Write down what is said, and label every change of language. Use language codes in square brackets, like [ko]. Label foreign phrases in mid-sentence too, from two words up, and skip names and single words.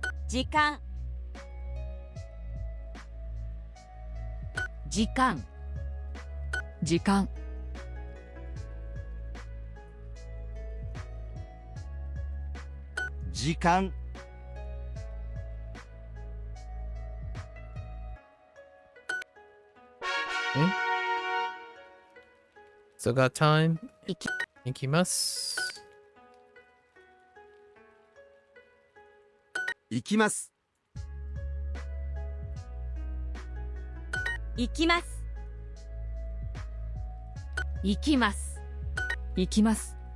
[ja] 時間時間時間時間 [en] Okay. Still got time. [ja] いき行きます。行きます。行きます行きます行きます